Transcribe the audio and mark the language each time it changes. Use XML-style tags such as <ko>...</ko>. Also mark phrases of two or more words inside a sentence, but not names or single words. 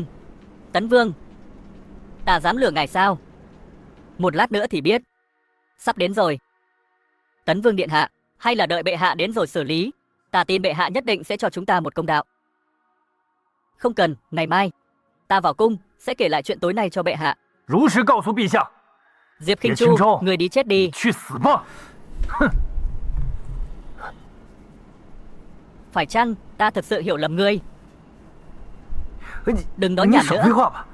<vi>Tấn Vương, ta dám lừa ngài sao? Một lát nữa thì biết. Sắp đến rồi. Tấn Vương điện hạ, hay là đợi bệ hạ đến rồi xử lý? Ta tin bệ hạ nhất định sẽ cho chúng ta một công đạo. Không cần, ngày mai ta vào cung sẽ kể lại chuyện tối nay cho bệ hạ.</vi> <zh>如实告诉陛下。</zh> <vi>Diệp Khinh Chu, người đi chết đi.</vi> <zh>去死吧！</zh> <vi>Phải chăng ta thực sự hiểu lầm ngươi? Đừng nói nhảm nữa.</vi> <zh>废话吧。</zh>